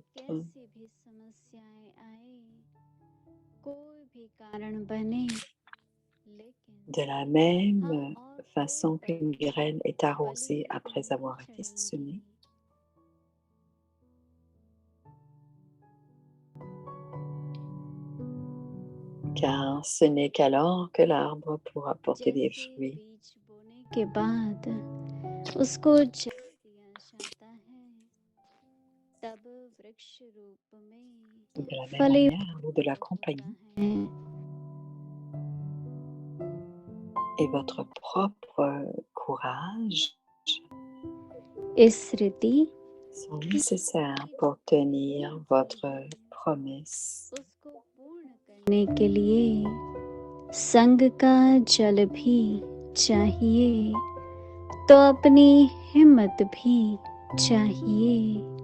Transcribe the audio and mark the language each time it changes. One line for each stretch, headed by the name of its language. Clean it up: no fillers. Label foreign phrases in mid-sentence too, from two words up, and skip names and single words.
Hindi: कैसी भी समस्याएं आए, कोई भी कारण बने, लेकिन
French: De la même façon qu'une graine est arrosée après avoir été semée, car ce n'est qu'alors que l'arbre pourra porter des
Hindi: जैसे
French: fruits.
Hindi: बीज बोने के बाद उसको जल दिया जाता है, तब वृक्ष रूप में
French: De la même
Hindi: फले
French: manière, l'eau de la compagnie
Hindi: है।
French: et votre propre courage
Hindi: इस रीति
French: sont nécessaires pour tenir votre promesse.
Hindi: उसको पूर्ण करने के लिए संग का जल भी चाहिए, तो अपनी हिम्मत भी चाहिए।